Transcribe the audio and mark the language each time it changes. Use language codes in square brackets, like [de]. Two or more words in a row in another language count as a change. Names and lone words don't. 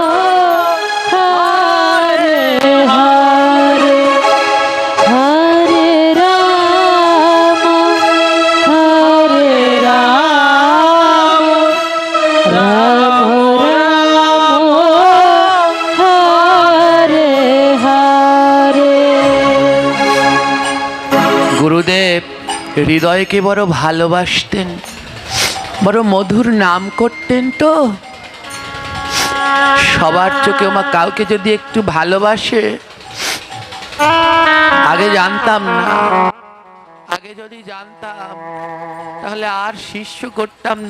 [sa] Hare Hare, Hare Rama, Hare Rama, Rama Rama, Hare Hare. [bn] গুরুদেব হৃদয়কে বড় ভালোবাসতেন, বড় মধুর নাম করতেন। তো সবার চোখে ওমা কাউকে যদি একটু ভালোবাসে, আগে জানতাম না, আগে যদি জানতাম তাহলে আর শিষ্য করতাম না।